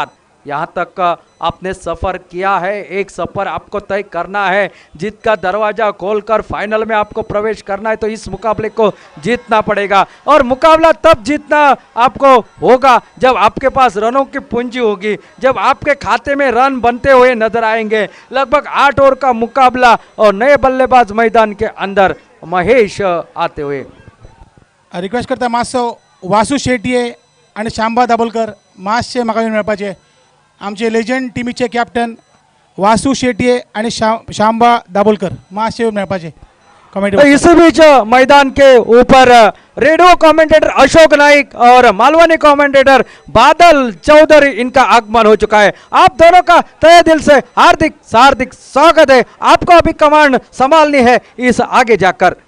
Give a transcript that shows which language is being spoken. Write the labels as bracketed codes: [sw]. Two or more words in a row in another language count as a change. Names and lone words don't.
[hi] यहाँ तक आपने सफर किया है, एक सफर आपको तय करना है, जीत का दरवाजा खोलकर फाइनल में आपको प्रवेश करना है, तो इस मुकाबले को जीतना पड़ेगा, और मुकाबला तब जीतना आपको होगा जब आपके पास रनों की पूंजी होगी, जब आपके खाते में रन बनते हुए नजर आएंगे। लगभग 8 ओवर का मुकाबला और नए बल्लेबाज मैदान के अंदर महेश आते हुए। [kok] रिक्वेस्ट करता मातसो वासू शेट्ये आणि शांबा दाभोलकर मातशे म्हाका मेळपाचे, आमचे लेजंड टीमीचे कॅप्टन वासू शेट्ये आणि शांबा दाभोलकर मातशे मेळपाचे कमेंट। [hi] तो इसी बीच मैदान के ऊपर रेडियो कमेंटेटर अशोक नाइक और मालवानी कमेंटेटर बादल चौधरी, इनका आगमन हो चुका है। आप दोनों का तहे दिल से हार्दिक स्वागत है, आपको अभी कमांड संभालनी है इस आगे जाकर।